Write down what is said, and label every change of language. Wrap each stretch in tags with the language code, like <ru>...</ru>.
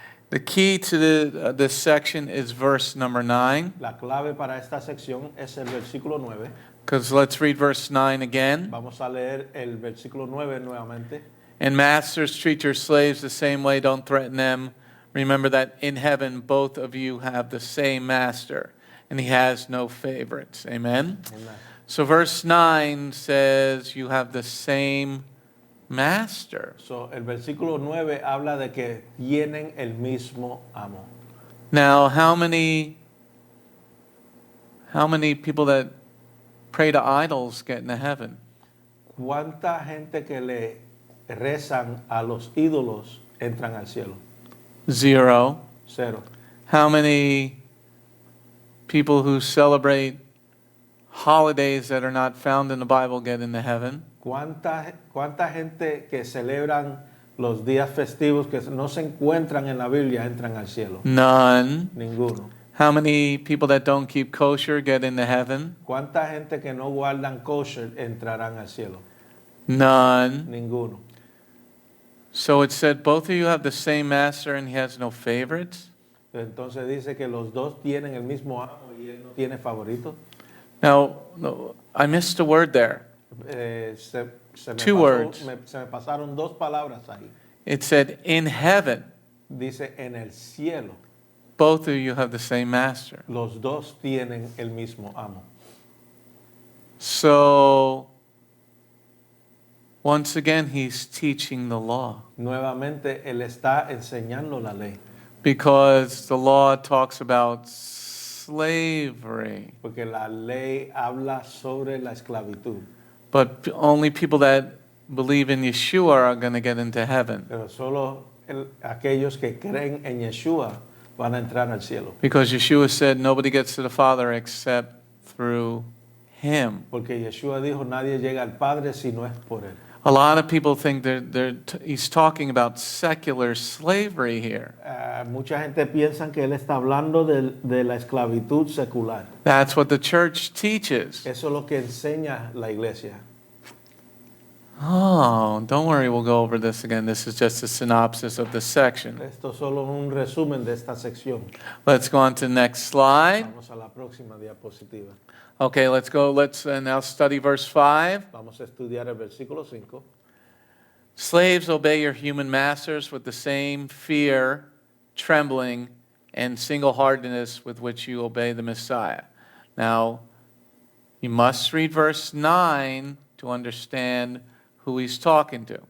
<en>The key to this section is verse number 9.</en> <es>La clave para esta sección es el versículo 9.</es> <en>Because let's read verse 9 again.</en> <es>Vamos a leer el versículo 9 nuevamente.</es> <en>And masters, treat your slaves the same way. Don't threaten them. Remember that in heaven, both of you have the same master, and he has no favorites. Amen? Amen. So verse 9 says you have the same master.</en> <es>So, el versículo 9 habla de que tienen el mismo amo.</es> <en>Now, how many people that pray to idols get into heaven?</en> <es>¿Cuánta gente que le rezan a los ídolos entran al cielo?</es> <en>0.</en> <es>0.</es> <en>How many people who celebrate holidays that are not found in the Bible get into heaven?</en> <es>¿Cuánta gente que celebran los días festivos que no se encuentran en la Biblia entran al cielo?</es> <en>None.</en> <es>Ninguno.</es> <en>How many people that don't keep kosher get into heaven?</en> <es>¿Cuánta gente que no guardan kosher entrarán al cielo?</es> <en>None.</en> <es>Ninguno.</es> <en>So it said both of you have the same master and he has no favorites?</en> <es>Entonces dice que los dos tienen el mismo amo y él no tiene favorito.</es> <en>Now, no, I missed a word there.</en> <es>Se</es> <en>Two words.</en> <es>Se me pasaron dos palabras ahí.</es> <en>It said in heaven,</en> <es>Dice en el cielo.</es> <en>both of you have the same master.</en> <es>Los dos tienen el mismo amo.</es> <en>So, once again, he's teaching the law.</en> <es>Nuevamente él está enseñando la ley.</es> <en>Because the law talks about slavery.</en> <es>Porque la ley habla sobre la esclavitud.</es> <en>But only people that believe in Yeshua are going to get into heaven.</en> <es>Pero solo aquellos que creen en Yeshua van a entrar al cielo.</es> <en>Because Yeshua said nobody gets to the Father except through him.</en> <es>Porque Yeshua dijo, nadie llega al Padre si no es por él.</es> <en>A lot of people think he's talking about secular slavery here.</en> <es>Mucha gente piensa que él está hablando de la esclavitud secular.</es> <en>That's what the church teaches.</en> <es>Eso es lo que enseña la iglesia.</es> <en>Oh, don't worry, we'll go over this again. This is just a synopsis of the section.</en> <es>Esto es solo un resumen de esta sección.</es> <en>Let's go on to the next slide.</en> <es>Vamos a la próxima diapositiva.</es> <en>Okay, let's go. Let's now study verse 5.</en> <es>Vamos a estudiar el versículo 5.</es> <en>Slaves, obey your human masters with the same fear, trembling, and single-heartedness with which you obey the Messiah. Now, you must read verse 9 to understand who he's talking to.</en>